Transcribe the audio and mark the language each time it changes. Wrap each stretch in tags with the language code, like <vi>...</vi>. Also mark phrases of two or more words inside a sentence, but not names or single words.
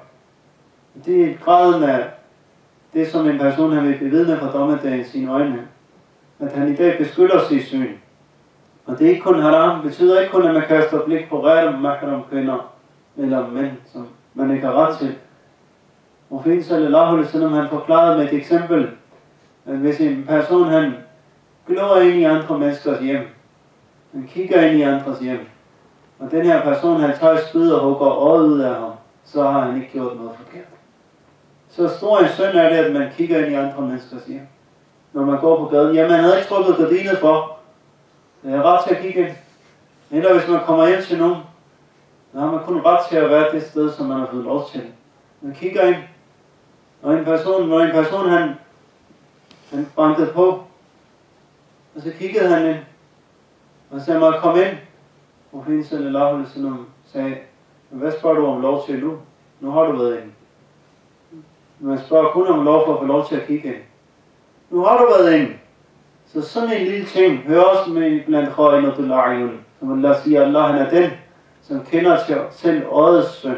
<da>Det er graden af det, som en person han vil bevidne fra dommedagen sine øjne. At han i dag beskytter sit syn. Og det er ikke kun haram, betyder ikke kun, at man kaster blik på rette mahram kvinder eller mænd, som man ikke har ret til.</da> <ar>Profeten صلى الله عليه وسلم,</ar> <da>han forklarede med et eksempel, at hvis en person han glor ind i andre menneskers hjem, han kigger ind i andres hjem, og den her person han tager et spyd og hugger øjet ud af ham, så har han ikke gjort noget forkert. Så stor en synd er det, at man kigger ind i andre menneskers hjem. Når man går på gaden, ja, man havde ikke trukket gardinet for. Det er ret til at kigge ind. Eller hvis man kommer hjem til nogen, så har man kun ret til at være det sted, som man har fået lov til. Man kigger ind, og når en person han bankede på, og så kiggede han ind, og sagde mig, kom ind. Og Profeten</da> <ar>صلى الله عليه وسلم</ar> <da>sagde, hvad spørger du om lov til nu? Nu har du været ind. Man spørger kun om lov for at få lov til at kigge ind. Nu har du været ind. Så sådan en lille ting hører også med blandt</da> <ar>خائنة الأعين.</ar> <da>Som Allah siger, Allah han er den, som kender selv øjets synd.</da>